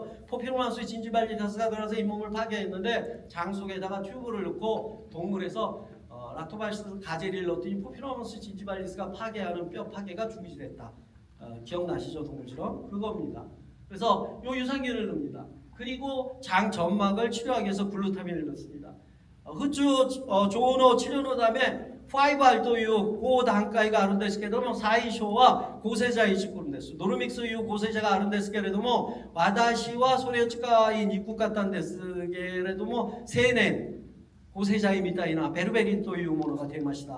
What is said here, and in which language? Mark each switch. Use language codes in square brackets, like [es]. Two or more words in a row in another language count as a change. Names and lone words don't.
[ko] 포피로마스 진지발리다스가 들어서 잇몸을 파괴했는데 장 속에다가 튜브를 넣고 동물에서 락토바실러 가제리를 넣었더니 포피로마스 진지발리스가 파괴하는 뼈 파괴가 중지됐다. 기억나시죠? 동물처럼 그겁니다. 그래서 요 유산균을 넣습니다. 그리고 장 점막을 치료하기 위해서 글루타민을 넣습니다. 흡수 좋은 치료 [ja] のため 5R という高段階があるんですけれども、最初は抗生剤1組です。ノルミックスという抗生剤があるんですけれども、私はそれを使いにくかったんですけれども、青年抗生剤みたいなベルベリンというものが出ました。